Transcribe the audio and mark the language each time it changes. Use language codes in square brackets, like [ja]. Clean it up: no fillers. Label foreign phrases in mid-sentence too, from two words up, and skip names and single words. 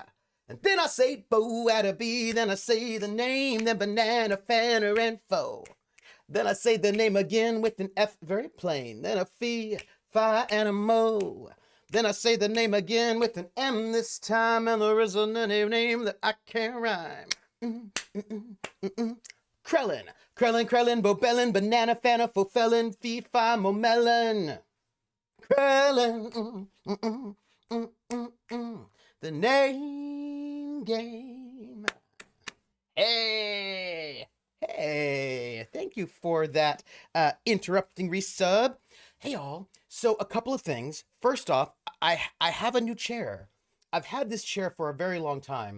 [en] And then I say Bo at a B, then I say the name, then banana, fanner, and foe. Then I say the name again with an F, very plain. Then a fee, fi, and a mo. Then I say the name again with an M this time, and there isn't any name that I can't rhyme. Krellin, Krellin, Krellin, Bobellin, banana, fanner, fulfillin, fee, fi, mo, melon. Krellin, the name game. Hey, hey, thank you for that interrupting resub. Hey, y'all. So, a couple of things. First off, I have a new chair. I've had this chair for a very long time.